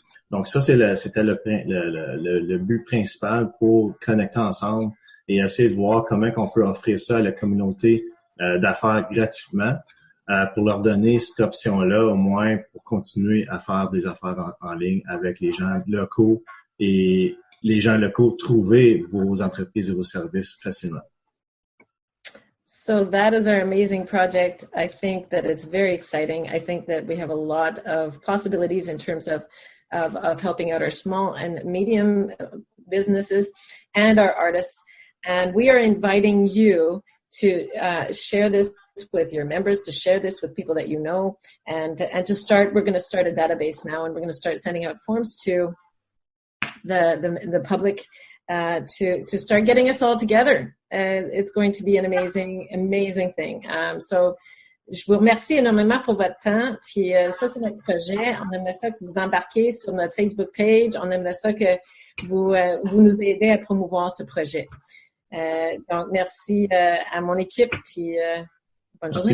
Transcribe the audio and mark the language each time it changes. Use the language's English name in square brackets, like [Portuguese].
[French] Donc ça, c'était le but principal pour connecter ensemble et essayer de voir comment on peut offrir ça à la communauté d'affaires gratuitement pour leur donner cette option-là au moins pour continuer à faire des affaires en ligne avec les gens locaux et les gens locaux trouver vos entreprises et vos services facilement. [English] So that is our amazing project. I think that it's very exciting. I think that we have a lot of possibilities in terms of helping out our small and medium businesses and our artists. And we are inviting you to share this with your members, to share this with people that you know, and to start. We're going to start a database now, and we're going to start sending out forms to the public to start getting us all together. It's going to be an amazing thing. [French] So, je vous remercie énormément pour votre temps. Puis ça, c'est notre projet. On aimerait ça que vous embarquiez sur notre Facebook page. On aimerait ça que vous nous aidez à promouvoir ce projet. Donc, merci à mon équipe. Puis bonne journée.